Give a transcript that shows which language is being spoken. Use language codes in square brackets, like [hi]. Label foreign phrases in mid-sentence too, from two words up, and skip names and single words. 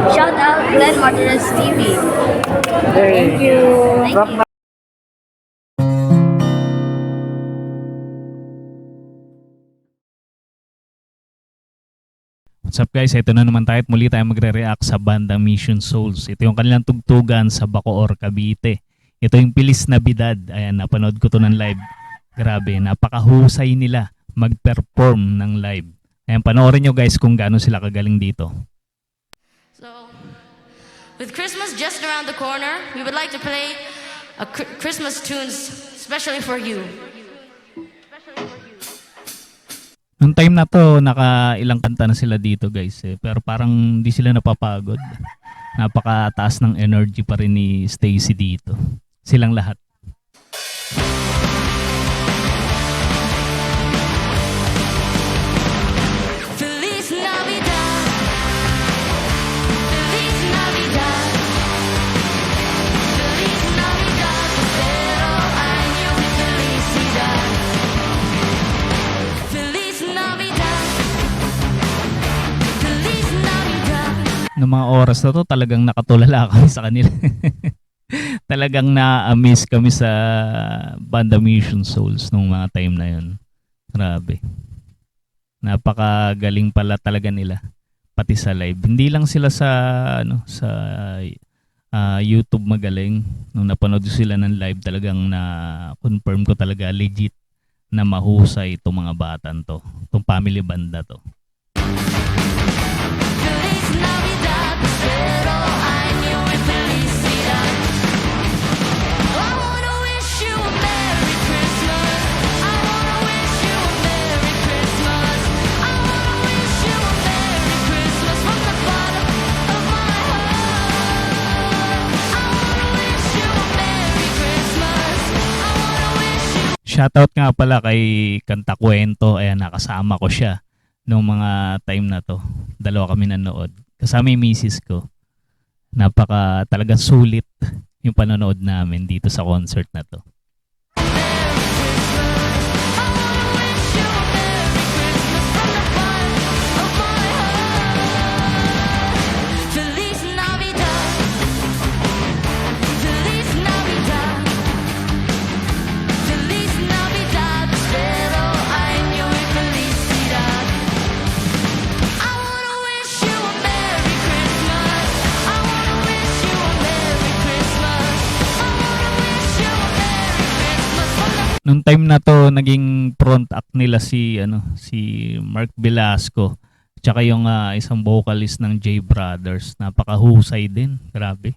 [en] shout out Glenn Martinez TV. Thank you. Thank you. What's up guys, [tl] ito na naman tayo at muli tayo magre-react sa bandang Mission Souls. Ito yung kanilang tugtugan sa Bacoor, Cavite. Ito yung Pilis Nabidad. Ayan, napanood ko to ng live. Grabe, napakahusay nila mag-perform ng live. Ayan, panoorin nyo guys kung gaano sila kagaling dito. [en] So, with Christmas just around the corner, we would like to play a Christmas tunes especially for you. [tl] Noong time na to, nakailang kanta na sila dito guys. Pero parang di sila napapagod. Napakataas ng energy pa rin ni Stacy dito. Silang lahat. [es] Feliz Navidad, Feliz Navidad, Feliz Navidad, prospero año de felicidad. Feliz Navidad, Feliz Navidad. [tl] Noong mga oras na to, talagang nakatulala kami sa kanila. Talagang na-amaze kami sa banda Mission Souls nung mga time na yun. Grabe. Napakagaling pala talaga nila pati sa live. Hindi lang sila sa YouTube magaling. Nung napanood sila ng live, talagang na-confirm ko talaga legit na mahusay itong mga batan to. Itong family banda to. [es] Feliz Navidad, prospero año de felicidad. [en] I wanna wish you a Merry Christmas. I wanna wish you a Merry Christmas. I wanna wish you a Merry Christmas from the bottom of my heart. I wanna wish you a Merry Christmas. I wanna wish you. [tl] Shoutout nga pala kay Kanta Kwento. Ayan, nakasama ko siya nung mga time na to. Dalawa kami nanood. Kasama yung misis ko. Napaka talagang sulit yung panonood namin dito sa concert na to. [es] Feliz Navidad, Feliz Navidad, Feliz Navidad, prospero año de felicidad. [en] I wanna wish you a Merry Christmas. I wanna wish you a Merry Christmas. I wanna wish you a Merry Christmas from the. [tl] Nung time na to, naging [en] front act [tl] nila si Mark Velasco. Tsaka yung isang vocalist ng J Brothers. Napakahusay din. Grabe.